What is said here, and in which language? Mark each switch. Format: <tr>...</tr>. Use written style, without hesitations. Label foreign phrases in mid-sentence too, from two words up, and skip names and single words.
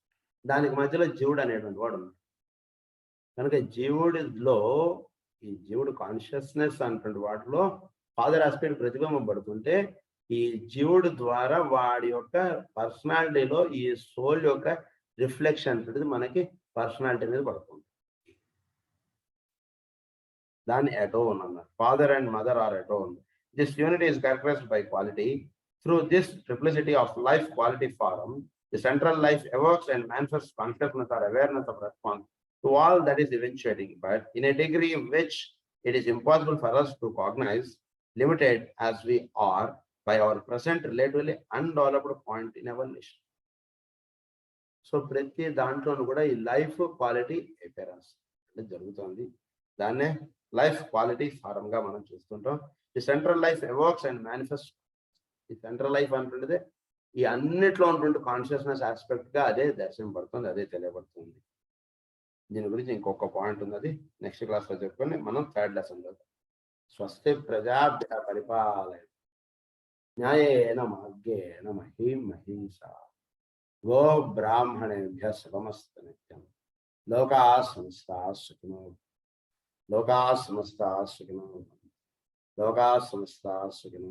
<te>దానికి మధ్యలో జీవుడు అనేటువంటి వాడు ఉన్నాడు. కనుక జీవుడిలో ఈ జీవుడు కాన్షియస్నెస్ అనేటువంటి వాటిలో</te> <en>father aspect</en> <te>ప్రతిబింబం పడుతుంటే ఈ జీవుడు ద్వారా వాడి యొక్క పర్సనాలిటీలో ఈ సోల్ యొక్క రిఫ్లెక్షన్ అనేది మనకి పర్సనాలిటీ మీద పడుతుంది. దాన్ని అటోన్ అన్నారు.</te> <en>father and mother are atone. This unity is characterized by quality. Through this triplicity of life quality form, the central life evokes and manifests consciousness or awareness of response to all that is eventuating, but in a degree in which it is impossible for us to cognize, limited as we are by our present relatively undeveloped point in evolution.</en> <te>సో ప్రతి దాంట్లోనూ కూడా ఈ</te> <en>life quality appearance</en> <te>అంటే జరుగుతుంది. దాన్నే</te> <en>life quality</en> <te>ఫారంగా మనం చూస్తుంటాం.</te> <en>the central life evokes and manifest.</en> <te>ఈ</te> <en>central life</en> <te>అంటుండేది ఈ అన్నిట్లో ఉన్నటువంటి</te> <en>consciousness aspect</en> <te>గా అదే దర్శనపడుతుంది, అదే తెలియబడుతుంది. దీని గురించి ఇంకొక పాయింట్ ఉంది, అది</te> <en>next class</en> <te>లో చెప్పుకొని మనం</te> <en>third lesson</en> <te>చదువుతాం.</te> <sa>స్వస్తి ప్రజాభ్య పరిపాలయ న్యాయేన మార్గేణ మహీం మహీషా గో బ్రాహ్మణేభ్య శుభమస్తు నిత్యం. లోకా సమస్తా సుఖినో లోకా సమస్తా సుఖినో లోకా సమస్తా సుఖినో.</sa>